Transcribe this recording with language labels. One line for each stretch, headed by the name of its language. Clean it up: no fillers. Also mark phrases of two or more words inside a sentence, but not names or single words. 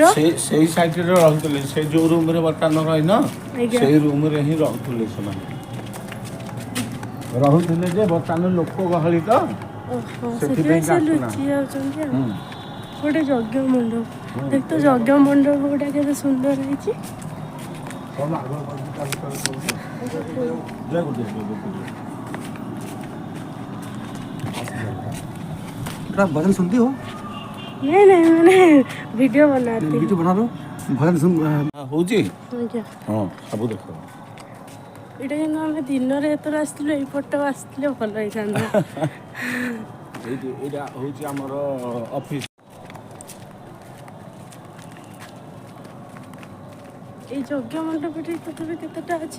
Odia: ସେଇ ସାଇଡରେ ରହୁଥିଲେ ସେ ଯୋଉ ରୁମରେ ବର୍ତ୍ତମାନ ରହିନ ସେଇ ରୁମରେ ହିଁ ରହୁଥିଲେ ସେମାନେ ଯେ ବର୍ତ୍ତମାନ ଲୋକ ଗହଳି ତ ସେଥିପାଇଁ ସେ ଲୁଚି ଯାଉଛନ୍ତି ଆଉ ଗୋଟେ ଯଜ୍ଞ ମଣ୍ଡପ ଦେଖ ତ ଯଜ୍ଞ ମଣ୍ଡପ ଗୁଡ଼ା କେତେ ସୁନ୍ଦର ହେଇଛି
Hindi: भजन सुनती हो? नहीं मैंने वीडियो बनाती वीडियो बना लो भजन सुन होजी हां सब देखो
Odia: ଏଇଟା କିନ୍ତୁ ଆମେ ଦିନରେ ଏଥର ଆସିଥିଲୁ ଏଇପଟ ଆସିଥିଲେ ଭଲ ହେଇଥାନ୍ତା ଏଇଟା ହେଉଛି ଆମର ଅଫିସ୍। ଏଇ ଯଜ୍ଞ ମଣ୍ଡପଟି ତଥାପି କେତେଟା ଅଛି?